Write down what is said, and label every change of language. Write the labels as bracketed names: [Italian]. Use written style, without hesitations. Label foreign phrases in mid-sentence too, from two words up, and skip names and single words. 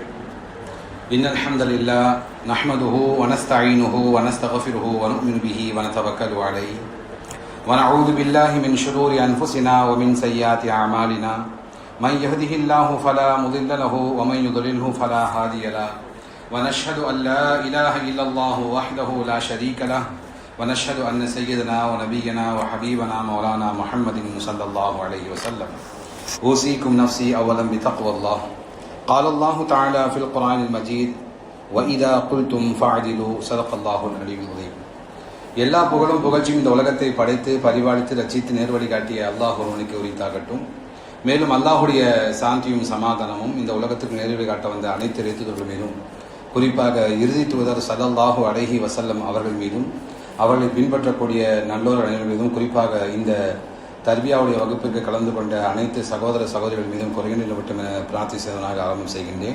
[Arabic] إن الحمد لله نحمده ونستعينه ونستغفره ونؤمن به ونتوكل عليه ونعوذ بالله من شرور أنفسنا ومن سيئات أعمالنا من يهده الله فلا مضل له ومن يضلله فلا هادي له ونشهد أن لا إله إلا الله وحده لا شريك له ونشهد أن سيدنا ونبينا وحبيبنا مولانا محمد صلى الله عليه وسلم أوصيكم نفسي أولا بتقوى الله. قال الله تعالى في القرآن المجيد وإذا قلتم فاعدلوا صدق الله العلي العظيم. [Tamil] எல்லா புகழும் புகழ்ச்சியும் இந்த உலகத்தை படைத்து பரிபாலித்து ரச்சித்து நேர்வழி காட்டிய அல்லாஹ் ஒருவனுக்கு உரித்தாகட்டும். மேலும் அல்லாஹுடைய சாந்தியும் சமாதானமும் இந்த உலகத்துக்கு நேர்வழி காட்ட வந்த அனைத்து இறைத்தூதர்கள் மீதும், குறிப்பாக இறுதி தூதர் [Arabic] صلى الله عليه وسلم [Tamil] அவர்கள் மீதும், அவர்களை பின்பற்றக்கூடிய நல்லோர் அனைவர் மீதும், குறிப்பாக இந்த தர்பியாவுடைய வகுப்பிற்கு கலந்து கொண்ட அனைத்து சகோதர சகோதரிகள் மீதும் குறைநிலை விட்டு பிரார்த்திப்பதாக ஆரம்பம் செய்கின்றேன்.